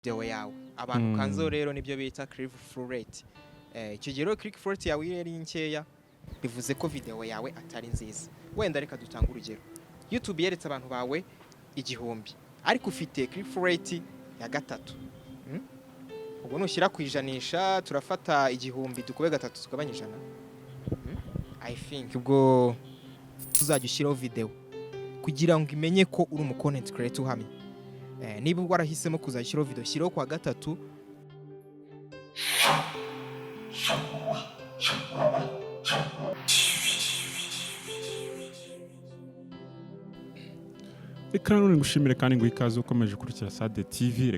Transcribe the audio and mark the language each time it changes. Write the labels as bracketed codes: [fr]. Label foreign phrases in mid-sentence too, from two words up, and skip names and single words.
[rw] video yawe abantu kanzo rero nibyo bita [en] click through rate. [rw] Icyo gihe rero [en] click through rate [rw] yawe iri nkeya bivuze ko video yawe atari nziza. Wenda reka dutanga urugero. YouTube yeretse abantu bawe igihumbi ariko ufite [en] click through rate [rw] ya gatatu. Ubwo nushyira ku ijanisha turafata igihumbi dukube gatatu tukabanya ijana. [en] I think [rw] ubwo tuzajya ushyiraho video kugira ngo imenye ko uri umu [en] content creator [rw] uhamye. Niba warahisemo kuzashyiraho video shyiraho kwa gatatu. Reka none ngushimire kandi ngo ikaze ukomeje kurikira Sade TV.